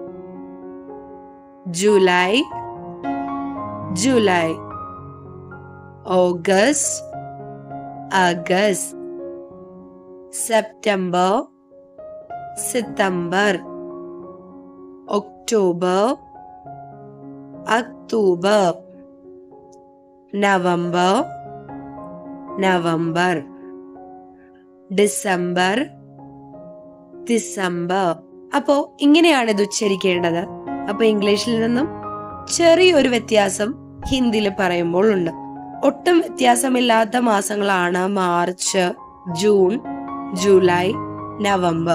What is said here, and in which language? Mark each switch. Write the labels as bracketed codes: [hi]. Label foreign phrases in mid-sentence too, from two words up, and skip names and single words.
[hi] जुलाई, जुलाई, अगस्त, अगस्त, सितंबर, सितंबर, अक्टूबर, अक्टूबर, नवंबर, नवंबर, दिसंबर, दिसंबर. [ml] അപ്പോ ഇങ്ങനെയാണ് ഇത് ഉച്ചരിക്കേണ്ടത്. അപ്പൊ ഇംഗ്ലീഷിൽ നിന്നും ചെറിയൊരു വ്യത്യാസം ഹിന്ദിയിൽ പറയുമ്പോൾ ഉണ്ട്. ഒട്ടും വ്യത്യാസമില്ലാത്ത മാസങ്ങളാണ് മാർച്ച്, ജൂൺ, ജൂലൈ, നവംബർ.